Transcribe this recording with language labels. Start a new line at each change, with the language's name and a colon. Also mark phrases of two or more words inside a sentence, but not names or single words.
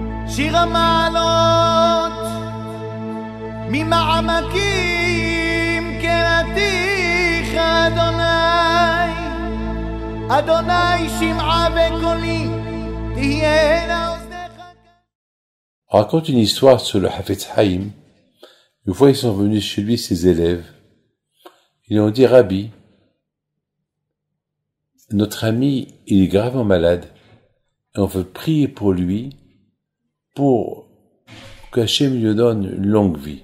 Hebrew: שיר המעלות ממעמקים קראתיך אדוני, אדוני שמעה בקולי תהיינה אוזניך.
French: On raconte une histoire sur le Hafetz Haïm. Une fois, ils sont venus chez lui, ses élèves. Ils lui ont dit, Rabbi, notre ami, il est gravement malade, et on veut prier pour lui, pour qu'Hachem lui donne une longue vie.